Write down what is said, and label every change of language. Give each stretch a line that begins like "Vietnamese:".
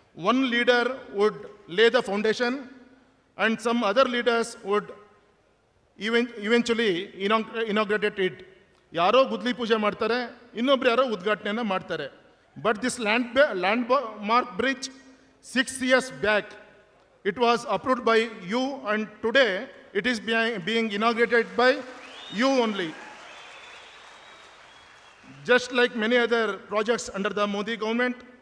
English: One leader would lay the foundation, and some other leaders would eventually inaugurate it.
Kannada: ಯಾರೋ ಗುದ್ಲಿ ಪೂಜೆ ಮಾಡ್ತಾರೆ, ಇನ್ನೊಬ್ರು ಯಾರೋ ಉದ್ಘಾಟನೆಯನ್ನು ಮಾಡ್ತಾರೆ.
English: But this landmark bridge, 6 years back, it was approved by you, and today it is being inaugurated by you only. Just like many other projects under the Modi government.